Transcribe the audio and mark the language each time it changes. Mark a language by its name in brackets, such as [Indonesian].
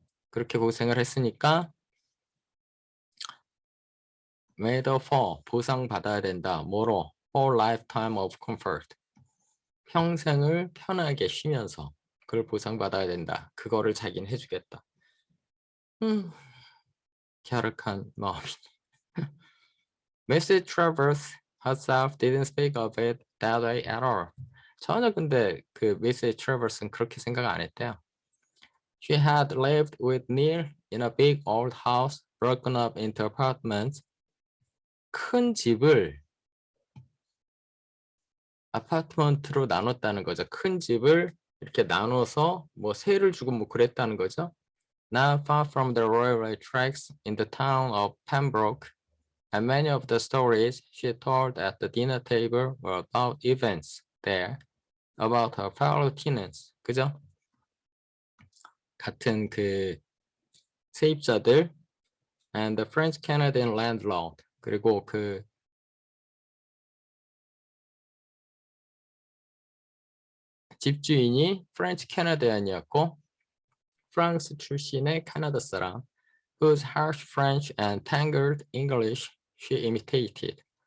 [Korean] 그렇게 고생을 했으니까 [English] made up for, [Korean] 보상받아야 된다. 뭐로? [English] whole lifetime of comfort. [Korean] 평생을 편하게 쉬면서 그걸 보상받아야 된다. 그거를 자기는 해주겠다. 갸륵한 마음이. Mrs. [English] Travers herself didn't speak of it that way at all. [Korean] 전혀 근데 그 Mrs. Travers는 그렇게 생각 안 했대요. [English] She had lived with Neil in a big old house broken up into apartments. [Korean] 큰 집을 아파트먼트로 나눴다는 거죠. 큰 집을 이렇게 나눠서 뭐 세를 주고 뭐 그랬다는 거죠. [English] Not far from the railway tracks in the town of Pembroke, and many of the stories she told at the dinner table were about events there, about her fellow tenants. [Korean] 그죠? 같은 그 세입자들 [English] and the French Canadian landlord. [Korean] 그리고 그 집주인이 프렌치 캐나디안이었고 프랑스 출신의 캐나다 사람 [English] whose harsh French and tangled English she imitated.